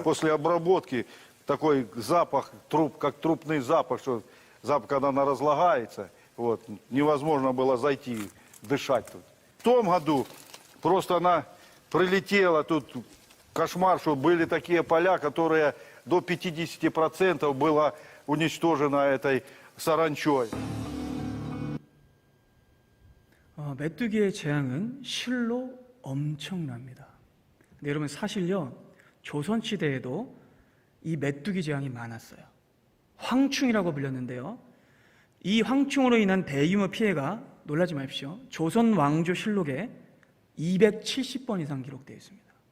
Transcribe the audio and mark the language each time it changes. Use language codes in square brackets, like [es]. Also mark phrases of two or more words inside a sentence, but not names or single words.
[ru] После обработки такой запах, как трупный запах, что запах, когда она разлагается, вот, невозможно было зайти, дышать тут. В том году просто она прилетела, тут кошмар, что были такие поля, которые до 50% было уничтожено этой саранчой. [ko] 메뚜기의 재앙은 실로 엄청납니다. 근데 여러분 사실요, 조선시대에도 이 메뚜기 재앙이 많았어요. 황충이라고 불렸는데요. 이 황충으로 인한 대규모 피해가, 놀라지 마십시오, 조선 왕조 실록에 270번 이상 기록되어 있습니다.